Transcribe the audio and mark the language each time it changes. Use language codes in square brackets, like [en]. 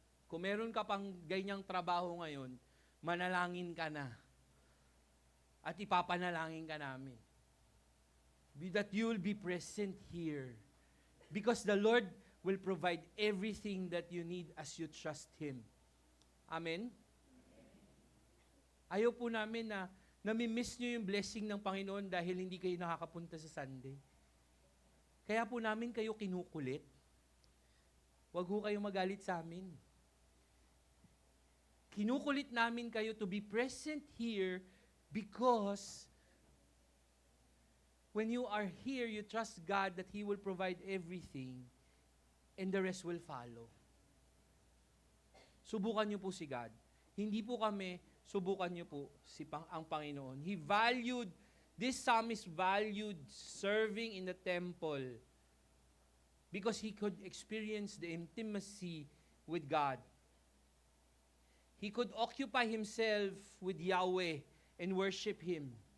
[tl] Kung meron ka pang ganyang trabaho ngayon, manalangin ka na. At ipapanalangin ka namin. [en] That you will be present here. Because the Lord will provide everything that you need as you trust Him. Amen? [tl] Ayaw po namin na nami-miss nyo yung blessing ng Panginoon dahil hindi kayo nakakapunta sa Sunday. Kaya po namin kayo kinukulit. Huwag ho kayong magalit sa amin. Kinukulit namin kayo [en] to be present here because when you are here, you trust God that He will provide everything and the rest will follow. [tl] Subukan niyo po si God. Hindi po kami, subukan niyo po ang Panginoon. [en] This psalmist valued serving in the temple because he could experience the intimacy with God. He could occupy himself with Yahweh and worship Him.